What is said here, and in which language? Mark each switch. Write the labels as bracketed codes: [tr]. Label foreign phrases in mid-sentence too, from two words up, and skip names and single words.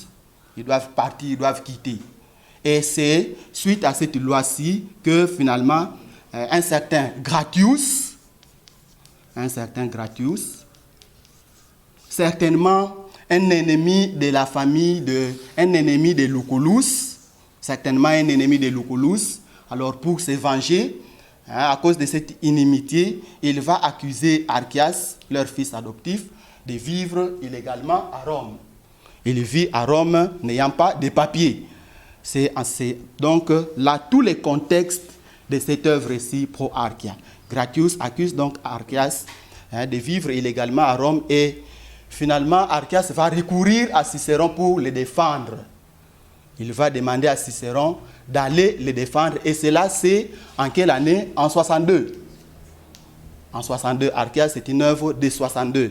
[fr] Ils doivent partir, ils doivent quitter. Et c'est suite à cette loi-ci que finalement un certain Gratius, certainement un ennemi de la famille, un ennemi de Lucullus, alors pour se venger, à cause de cette inimitié, il va accuser Archias, leur fils adoptif, de vivre illégalement à Rome. Il vit à Rome n'ayant pas de papiers. Donc là, tous les contextes de cette œuvre-ci pro-Archia. Gratius accuse donc Archias de vivre illégalement à Rome et finalement Archias va recourir à Cicéron pour le défendre. Il va demander à Cicéron d'aller le défendre et cela c'est en quelle année? En 62. En 62, Archias c'est une œuvre de 62.